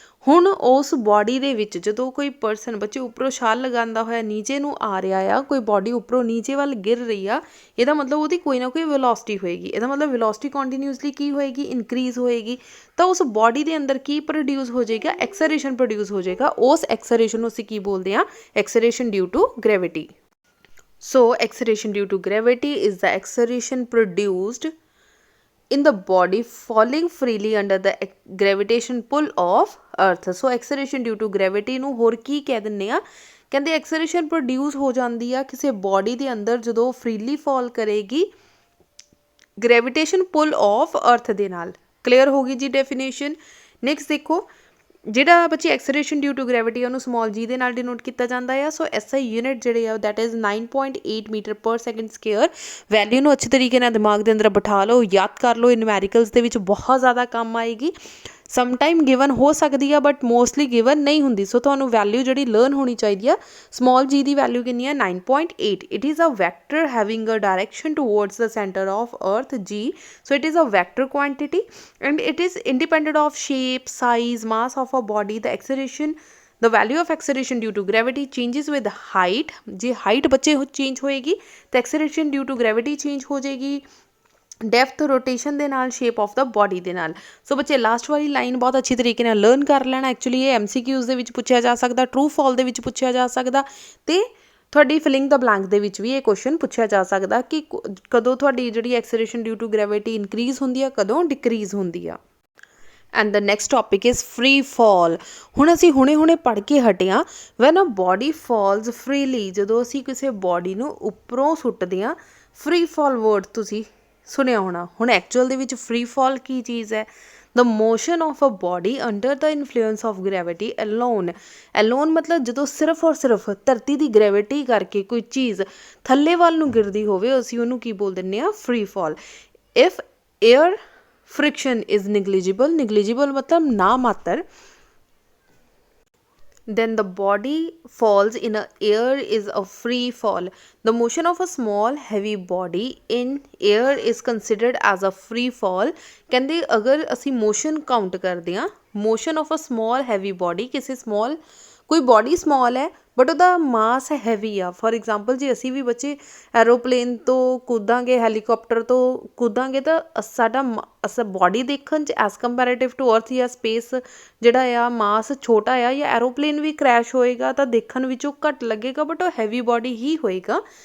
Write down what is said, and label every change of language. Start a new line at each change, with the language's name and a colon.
Punjabi: ਹੁਣ ਉਸ ਬੋਡੀ ਦੇ ਵਿੱਚ ਜਦੋਂ ਕੋਈ ਪਰਸਨ ਬੱਚੇ ਉੱਪਰੋਂ ਛਾਲ ਲਗਾਉਂਦਾ ਹੋਇਆ ਨੀਚੇ ਨੂੰ ਆ ਰਿਹਾ ਆ, ਕੋਈ ਬੋਡੀ ਉੱਪਰੋਂ ਨੀਚੇ ਵੱਲ ਗਿਰ ਰਹੀ ਆ, ਇਹਦਾ ਮਤਲਬ ਉਹਦੀ ਕੋਈ ਨਾ ਕੋਈ ਵੈਲੋਸਿਟੀ ਹੋਏਗੀ। ਇਹਦਾ ਮਤਲਬ ਵੈਲੋਸਿਟੀ ਕੰਟੀਨਿਊਸਲੀ ਕੀ ਹੋਏਗੀ, ਇਨਕਰੀਜ਼ ਹੋਏਗੀ। ਤਾਂ ਉਸ ਬੋਡੀ ਦੇ ਅੰਦਰ ਕੀ ਪ੍ਰੋਡਿਊਸ ਹੋ ਜਾਏਗਾ, ਐਕਸਲਰੇਸ਼ਨ ਪ੍ਰੋਡਿਊਸ ਹੋ ਜਾਏਗਾ। ਉਸ ਐਕਸਲਰੇਸ਼ਨ ਨੂੰ ਅਸੀਂ ਕੀ ਬੋਲਦੇ ਹਾਂ, acceleration due to gravity.
English: So acceleration due to gravity is the acceleration produced in the body falling freely under the gravitation pull of earth।
Punjabi: So acceleration due to gravity ਨੂੰ ਹੋਰ ਕੀ ਕਹਿ ਦਿੰਦੇ ਆ, ਕਹਿੰਦੇ ਐਕਸਲਰੇਸ਼ਨ ਪ੍ਰੋਡਿਊਸ ਹੋ ਜਾਂਦੀ ਆ ਕਿਸੇ ਬੋਡੀ ਦੇ ਅੰਦਰ ਜਦੋਂ ਫਰੀਲੀ ਫਾਲ ਕਰੇਗੀ ਗ੍ਰੈਵਿਟੇਸ਼ਨ ਪੁੱਲ ਆਫ ਅਰਥ ਦੇ ਨਾਲ। ਕਲੀਅਰ ਹੋ ਗਈ ਜੀ ਡੈਫੀਨੇਸ਼ਨ। ਨੈਕਸਟ ਦੇਖੋ, ਜਿਹੜਾ ਬੱਚੇ ਐਕਸਲਰੇਸ਼ਨ ਡਿਊ ਟੂ ਗ੍ਰੈਵਿਟੀ ਉਹਨੂੰ ਸਮਾਲ ਜੀ ਦੇ ਨਾਲ ਡਿਨੋਟ ਕੀਤਾ ਜਾਂਦਾ ਆ। ਸੋ SI ਯੂਨਿਟ ਜਿਹੜੇ ਆ ਦੈਟ ਇਜ਼ 9.8 ਮੀਟਰ ਪਰ ਸੈਕਿੰਡ ਸਕੁਅਰ। ਵੈਲਿਊ ਨੂੰ ਅੱਛੇ ਤਰੀਕੇ ਨਾਲ ਦਿਮਾਗ ਦੇ ਅੰਦਰ ਬਿਠਾ ਲਓ, ਯਾਦ ਕਰ ਲਓ, ਇਹ ਨਿਊਮੈਰੀਕਲਸ ਦੇ ਵਿੱਚ ਬਹੁਤ ਜ਼ਿਆਦਾ ਕੰਮ ਆਏਗੀ। ਸਮਟਾਈਮ ਗਿਵਨ ਹੋ ਸਕਦੀ ਆ ਬਟ ਮੋਸਟਲੀ ਗਿਵਨ ਨਹੀਂ ਹੁੰਦੀ। ਸੋ ਤੁਹਾਨੂੰ ਵੈਲਿਊ ਜਿਹੜੀ ਲਰਨ ਹੋਣੀ ਚਾਹੀਦੀ ਆ, ਸਮਾਲ ਜੀ ਦੀ ਵੈਲਿਊ ਕਿੰਨੀ ਆ 9.8।
English: It is a vector having a direction towards the centre of earth G। So it is a vector quantity and it is independent of shape, size, mass of a body। The acceleration, the value of acceleration due to gravity changes with height।
Punjabi: ਜੇ height ਬੱਚੇ change ਹੋਏਗੀ ਤਾਂ acceleration due to gravity change ਹੋ ਜਾਏਗੀ depth, rotation ਦੇ ਨਾਲ, shape of ਦਾ body ਦੇ ਨਾਲ। ਸੋ ਬੱਚੇ ਲਾਸਟ ਵਾਲੀ ਲਾਈਨ ਬਹੁਤ ਅੱਛੀ ਤਰੀਕੇ ਨਾਲ ਲਰਨ ਕਰ ਲੈਣਾ। ਐਕਚੁਅਲੀ ਇਹ MCQs ਦੇ ਵਿੱਚ ਪੁੱਛਿਆ ਜਾ ਸਕਦਾ, ਟਰੂ ਫਾਲ ਦੇ ਵਿੱਚ ਪੁੱਛਿਆ ਜਾ ਸਕਦਾ, ਤੇ ਤੁਹਾਡੀ ਫਿਲਿੰਗ ਦਾ ਬਲੈਂਕ ਦੇ ਵਿੱਚ ਵੀ ਇਹ ਕੁਐਸਚਨ ਪੁੱਛਿਆ ਜਾ ਸਕਦਾ ਕਿ ਕਦੋਂ ਤੁਹਾਡੀ ਜਿਹੜੀ acceleration due to gravity increase ਹੁੰਦੀ ਆ, ਕਦੋਂ ਡਿਕਰੀਜ਼ ਹੁੰਦੀ ਆ।
English: And the next topic is free fall.
Punjabi: ਹੁਣ ਅਸੀਂ ਹੁਣੇ ਪੜ੍ਹ ਕੇ ਹਟੇ ਹਾਂ,
English: when a body falls freely,
Punjabi: ਜਦੋਂ ਅਸੀਂ ਕਿਸੇ ਬੋਡੀ ਨੂੰ ਉੱਪਰੋਂ ਸੁੱਟਦੇ ਹਾਂ। ਫਰੀ ਫਾਲ ਵਰਡ ਤੁਸੀਂ ਸੁਣਿਆ ਹੋਣਾ। ਹੁਣ ਐਕਚੁਅਲ ਦੇ ਵਿੱਚ ਫਰੀ ਫਾਲ ਕੀ ਚੀਜ਼ ਹੈ,
English: The motion of a body under the influence of gravity alone.
Punjabi: Alone ਮਤਲਬ ਜਦੋਂ ਸਿਰਫ ਔਰ ਸਿਰਫ ਧਰਤੀ ਦੀ ਗ੍ਰੈਵਿਟੀ ਕਰਕੇ ਕੋਈ ਚੀਜ਼ ਥੱਲੇ ਵੱਲ ਨੂੰ ਗਿਰਦੀ ਹੋਵੇ, ਅਸੀਂ ਉਹਨੂੰ ਕੀ ਬੋਲ ਦਿੰਦੇ ਹਾਂ, free fall.
English: if air friction is negligible
Hindi: मतलब ना मात्र,
English: then the body falls in a air is a free fall। The motion of a small heavy body in air is considered as a free fall।
Punjabi: ਕਹਿੰਦੇ ਅਗਰ ਅਸੀਂ motion count ਕਰਦੇ ਹਾਂ,
English: motion of a small heavy body,
Punjabi: ਕਿਸੇ small ਕੋਈ body small ਹੈ but ਉਹਦਾ ਮਾਸ heavy ਆ। ਫੋਰ ਐਗਜ਼ਾਮਪਲ ਜੇ ਅਸੀਂ ਵੀ ਬੱਚੇ ਐਰੋਪਲੇਨ ਤੋਂ ਕੁੱਦਾਂਗੇ, ਹੈਲੀਕਾਪਟਰ ਤੋਂ ਕੁੱਦਾਂਗੇ, ਤਾਂ ਸਾਡਾ ਬੋਡੀ ਦੇਖਣ 'ਚ ਐਜ਼ ਕੰਪੈਰੇਟਿਵ ਟੂ ਅਰਥ ਜਾਂ ਸਪੇਸ ਜਿਹੜਾ ਆ ਮਾਸ ਛੋਟਾ ਆ, ਜਾਂ ਐਰੋਪਲੇਨ ਵੀ ਕਰੈਸ਼ ਹੋਏਗਾ ਤਾਂ ਦੇਖਣ ਵਿੱਚੋਂ ਘੱਟ ਲੱਗੇਗਾ ਬਟ ਉਹ ਹੈਵੀ ਬੋਡੀ ਹੀ ਹੋਏਗਾ।